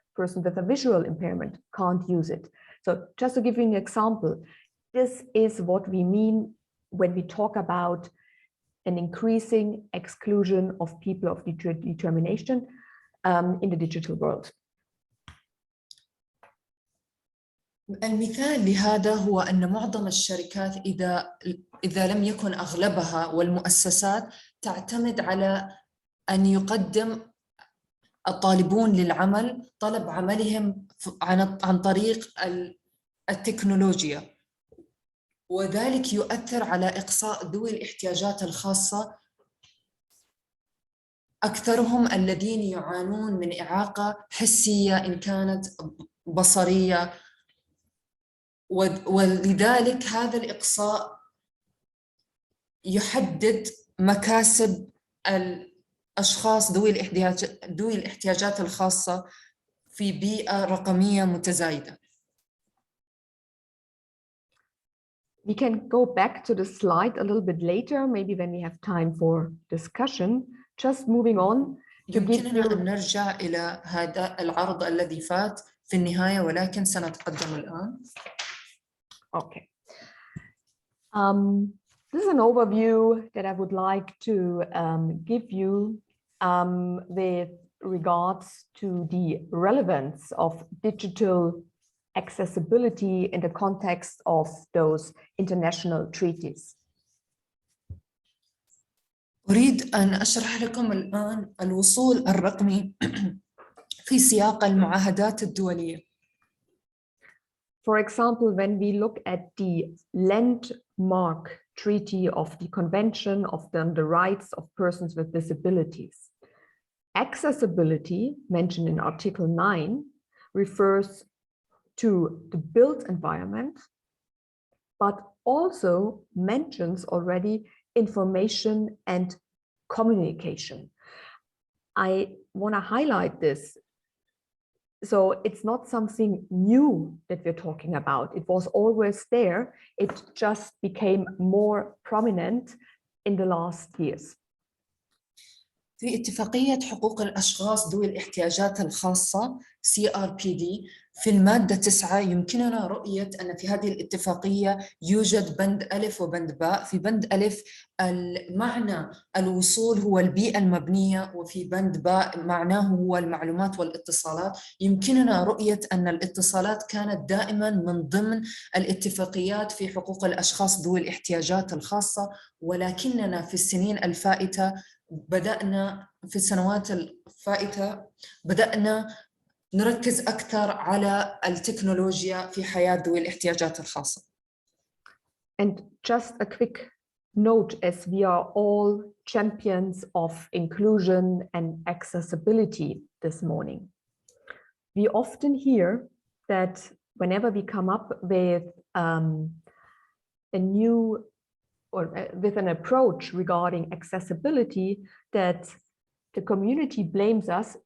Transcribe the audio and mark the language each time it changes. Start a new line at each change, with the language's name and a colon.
English: Person with a visual impairment can't use it. So just to give you an example, this is what we mean when we talk about an increasing exclusion of people of determination in the digital world.
Arabic: المثال لهذا هو أن معظم الشركات إذا لم يكن أغلبها والمؤسسات تعتمد على أن يقدم الطالبون للعمل طلب عملهم عن طريق التكنولوجيا، وذلك يؤثر على إقصاء ذوي الاحتياجات الخاصة، أكثرهم الذين يعانون من إعاقة حسية إن كانت بصرية، ولذلك هذا الإقصاء يحدد مكاسب الأشخاص ذوي الاحتياجات الخاصة في بيئة رقمية متزايدة.
English: We can go back to the slide a little bit later, maybe when we have time for discussion. Just moving on.
Arabic: يمكننا أن نرجع إلى هذا العرض الذي فات في النهاية، ولكن سنتقدم الآن.
English: Okay. This is an overview that I would like to give you with regards to the relevance of digital accessibility in the context of those international treaties.
Arabic: أريد أن أشرح لكم الآن الوصول الرقمي في سياق المعاهدات الدولية.
English: For example, when we look at the landmark treaty of the Convention of the Rights of Persons with Disabilities, accessibility, mentioned in Article 9, refers to the built environment, but also mentions already information and communication. I want to highlight this. So it's not something new that we're talking about. It was always there. It just became more prominent in the last years.
Arabic: في اتفاقية حقوق الأشخاص ذوي الاحتياجات الخاصة CRPD في المادة 9 يمكننا رؤية أن في هذه الاتفاقية يوجد بند ألف وبند باء. في بند ألف المعنى الوصول هو البيئة المبنية، وفي بند باء معناه هو المعلومات والاتصالات. يمكننا رؤية أن الاتصالات كانت دائما من ضمن الاتفاقيات في حقوق الأشخاص ذوي الاحتياجات الخاصة، ولكننا في السنين الفائتة بدأنا في السنوات الفائتة بدأنا نركز أكثر على التكنولوجيا في حياة ذوي الاحتياجات الخاصة.
English: And just a quick note, as we are all champions of inclusion and accessibility this morning, we often hear that whenever we come up with a new or with an approach regarding accessibility, that the community blames us.